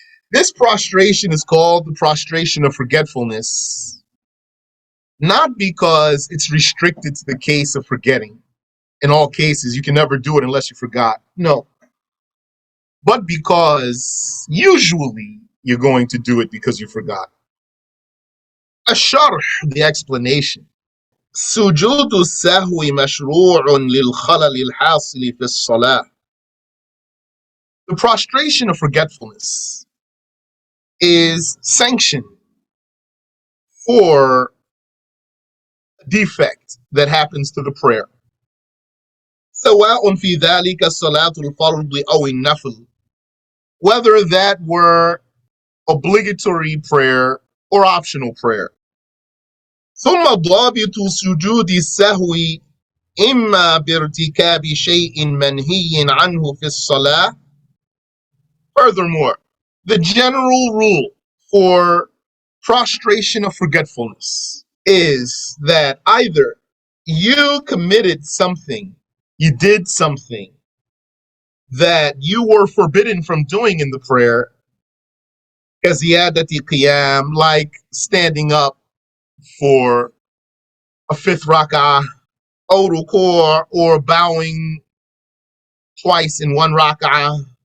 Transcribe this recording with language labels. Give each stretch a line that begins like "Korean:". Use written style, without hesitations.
English: This prostration is called the prostration of forgetfulness, not because it's restricted to the case of forgetting. In all cases, you can never do it unless you forgot. No. But because usually you're going to do it because you forgot.
Arabic: الشرح,
English: the explanation.
Arabic: سجود السهو مشروع للخلل الحاصل في الصلاة.
English: The prostration of forgetfulness is sanctioned for a defect that happens to the prayer.
Arabic: سواء في ذلك الصلاة الفرض أو النفل.
English: Whether that were obligatory prayer or optional prayer.
Arabic: ثم ضابط سجود السهو إما بارتكاب شيء منهي عنه في الصلاة.
English: Furthermore, the general rule for prostration of forgetfulness is that either you committed something, you did something that you were forbidden from doing in the prayer,
Arabic: كزيادة قيام,
English: like standing up for a fifth rak'ah, or ruku', or bowing twice in one rak'ah,